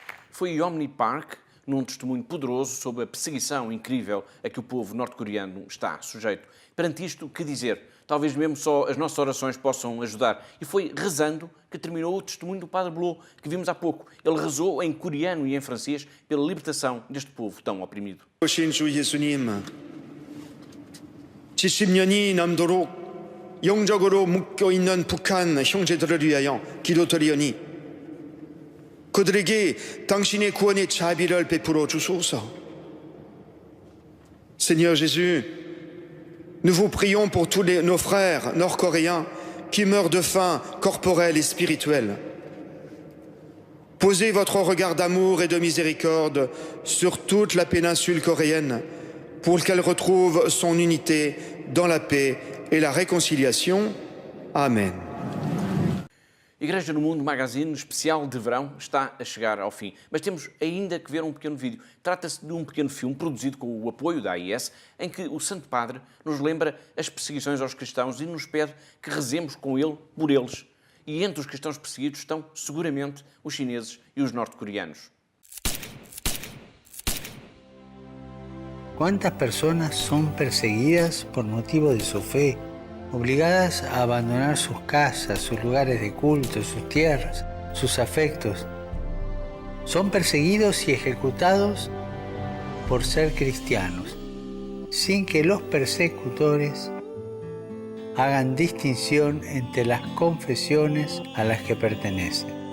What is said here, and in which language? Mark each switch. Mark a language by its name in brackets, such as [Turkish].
[Portuguese] foi Yeonmi Park, num testemunho poderoso sobre a perseguição incrível a que o povo norte-coreano está sujeito. Perante isto, que dizer? Talvez mesmo só as nossas orações possam ajudar. E foi rezando que terminou o testemunho do Padre Blot, que vimos há pouco. Ele rezou em coreano e em francês pela libertação deste povo tão oprimido. [Korean] 오신 주 예수님, 70년이 넘도록 영적으로 묶여 있는 북한 형제들을 위하여 기도드리오니 그들에게 당신의 구원의 자비를 베풀어 주소서. [French] Seigneur Jésus, nous vous prions pour tous nos frères nord-coréens qui meurent de faim corporelle et spirituelle. Posez votre regard d'amour et de miséricorde sur toute la péninsule coréenne pour qu'elle retrouve son unité dans la paix et la réconciliation. Amen. [Portuguese] Igreja no Mundo Magazine especial de verão está a chegar ao fim, mas temos ainda que ver um pequeno vídeo. Trata-se de um pequeno filme produzido com o apoio da AIS, em que o Santo Padre nos lembra as perseguições aos cristãos e nos pede que rezemos com ele por eles. E entre os cristãos perseguidos estão seguramente os chineses e os norte-coreanos. [Spanish] ¿Cuántas personas son perseguidas por motivo de su fe, obligadas a abandonar sus casas, sus lugares de culto, sus tierras, sus afectos? Son perseguidos y ejecutados por ser cristianos, sin que los persecutores hagan distinción entre las confesiones a las que pertenecen.